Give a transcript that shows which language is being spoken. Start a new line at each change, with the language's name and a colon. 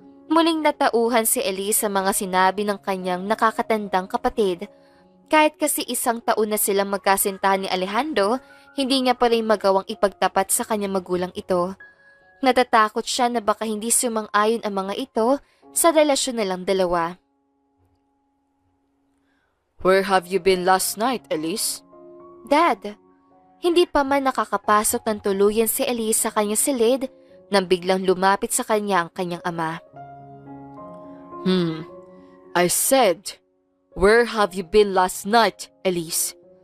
Filipino: Muling natauhan si Elise sa mga sinabi ng kanyang nakakatandang kapatid. Kahit kasi 1 taon na silang magkasintahan ni Alejandro, hindi niya pa rin magawang ipagtapat sa kanyang magulang ito. Natatakot siya na baka hindi sumang-ayon ang mga ito sa relasyon nilang dalawa.
English: Where have you been last night, Elise?
Filipino: Dad, hindi pa man nakakapasok ng tuluyan si Elise sa kanyang silid nang biglang lumapit sa kanya ang kanyang ama.
English: I said, where have you been last night, Elise?